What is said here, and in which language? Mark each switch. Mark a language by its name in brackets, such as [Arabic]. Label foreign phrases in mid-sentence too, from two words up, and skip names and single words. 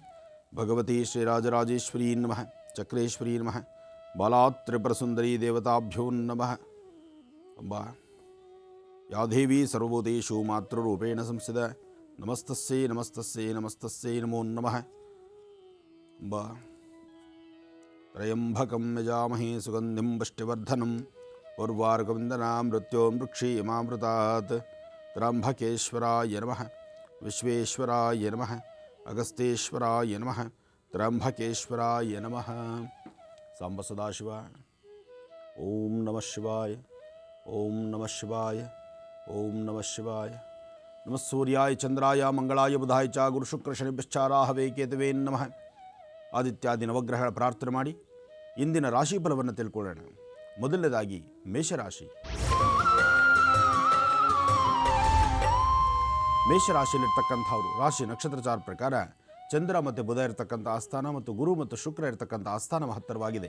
[Sanskrit] ಭಗವತಿ ಶ್ರೀರಾಜರಾಜೇಶ್ವರಿ ನಮಃ, ಚಕ್ರೇಶ್ವರಿ ನಮಃ, ಬಾಲಾತ್ರಿಪುರಸುಂದರಿ ದೇವತಾಭ್ಯೋ ನಮಃ. ಅಂಬಾ ಯಾ ದೇವಿ ಸರ್ವಭೂತೇಷು ಮಾತೃರೂಪೇಣ ಸಂಸ್ಥಿತ, ನಮಸ್ತಸ್ಸೇ ನಮಸ್ತಸ್ಸೇ ನಮಸ್ತಸ್ಸೇ ನಮೋ ನಮಃ. ಅಂಬಾ ತ್ರಯಂಬಕಂ ಯಜಾಮಹೇ ಸುಗಂಧಿಂ ಪುಷ್ಟಿವರ್ಧನಂ ಉರ್ವಾರುಕವಂದನಾಂ ಮೃತ್ಯೋರ್ಮೃಕ್ಷೀಯಮಾಮೃತಾತ್. ತ್ರ್ಯಂಬಕೇಶ್ವರಾಯ ನಮಃ, ವಿಶ್ವೇಶ್ವರಾಯ ನಮಃ, ಅಗಸ್ತ್ಯೇಶ್ವರಾಯ ನಮಃ, ತ್ರ್ಯಂಬಕೇಶ್ವರಾಯ ನಮಃ. ಸಾಂಬ ಸದಾಶಿವ. ಓಂ ನಮಃ ಶಿವಾಯ, ಓಂ ನಮಃ ಶಿವಾಯ, ಓಂ ನಮಃ ಶಿವಾಯ. ನಮಃ ಸೂರ್ಯಾಯ ಚಂದ್ರಾಯ ಮಂಗಳಾಯ ಬುಧಾಯ ಚ ಗುರುಶುಕ್ರ ಶನಿಶ್ಚಾರಾಹವೇ ಕೇತವೇ ನಮಃ. [Kannada] ಆದಿತ್ಯಾದಿ ನವಗ್ರಹಗಳ ಪ್ರಾರ್ಥನೆ ಮಾಡಿ ಇಂದಿನ ರಾಶಿಫಲವನ್ನು ತಿಳ್ಕೊಳ್ಳೋಣ. ಮೊದಲನೇದಾಗಿ ಮೇಷರಾಶಿ. ಮೇಷರಾಶಿಯಲ್ಲಿರ್ತಕ್ಕಂಥವ್ರು ರಾಶಿ ನಕ್ಷತ್ರಚಾರ ಪ್ರಕಾರ ಚಂದ್ರ ಮತ್ತು ಬುಧ ಇರತಕ್ಕಂಥ ಆಸ್ಥಾನ ಮತ್ತು ಗುರು ಮತ್ತು ಶುಕ್ರ ಇರತಕ್ಕಂಥ ಆಸ್ಥಾನ ಮಹತ್ತರವಾಗಿದೆ.